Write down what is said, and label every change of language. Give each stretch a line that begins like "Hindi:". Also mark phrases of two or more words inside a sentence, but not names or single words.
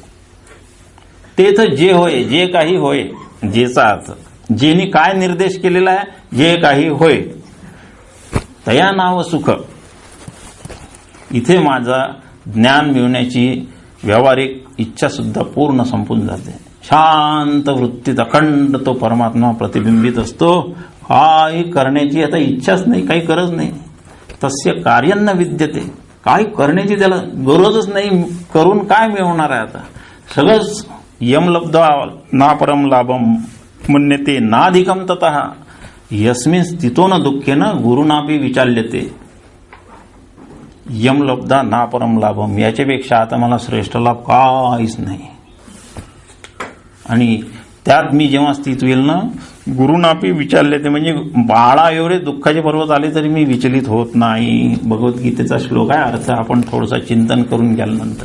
Marathi: तेथ जे होय, जे काही होय, जेचा अर्थ जेनी काय निर्देश केलेला आहे, जे काही होय तया नाव सुख. इथे माझा ज्ञान मिळवण्याची व्यावहारिक इच्छा सुद्धा पूर्ण संपून जाते. शांत वृत्तीत अखंड तो परमात्मा प्रतिबिंबित असतो. काही करण्याची आता इच्छाच नाही, काही गरज नाही.
Sanskrit: तस्य कार्य न विद्यते,
Marathi: काही करण्याची त्याला गरजच नाही. करून काय मिळवणार आहे आता?
Sanskrit: सगळंच यम लब्ध्वा ना परम लाभम मन्यते नाधिकम ततः यस्मिन् स्थितो न दुःखेन गुरुनापि विचाल्यते. यम लब्धा ना परम लाभम,
Marathi: याच्यापेक्षा आता मला श्रेष्ठ लाभ काहीच नाही. आणि त्यात मी जेव्हा स्थित होईल ना,
Sanskrit: गुरुनापि विचाल्यते,
Marathi: म्हणजे बाळा एवढे दुःखाचे पर्वत आले तरी मी विचलित होत नाही. भगवद्गीतेचा श्लोक आहे, अर्थ आपण थोडंसं चिंतन करून घ्याल्यानंतर.